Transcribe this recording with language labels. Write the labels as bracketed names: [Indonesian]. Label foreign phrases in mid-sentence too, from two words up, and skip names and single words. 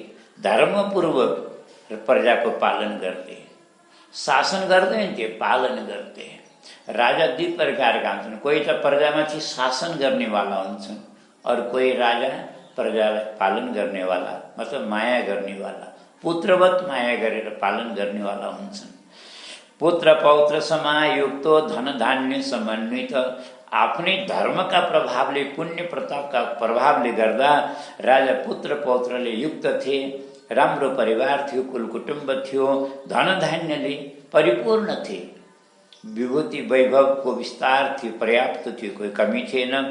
[Nepali] धर्मपूर्वक प्रजाको पालन गर्थे, शासन गर्दैन थिए, पालन गर्थे। राजा दुई प्रकारका हुन्छन्। कोही त प्रजामाथि शासन गर्नेवाला हुन्छन्, और कोही राजा प्रजालाई पालन गर्नेवाला, मतलब माया गर्नेवाला, पुत्रवत माया गरेर पालन गर्नेवाला हुन्छन्। [Sanskrit] पुत्र पौत्र समायुक्तो धन धान्य समन्वित। [Nepali] आफ्नै धर्मका प्रभावले, पुण्य प्रतापका प्रभावले गर्दा राजा पुत्र पौत्रले युक्त थिए। राम्रो परिवार थियो, कुल कुटुम्ब थियो, धन धान्यले परिपूर्ण थिए। विभूति वैभवको विस्तार थियो, पर्याप्त थियो, कोही कमी थिएन।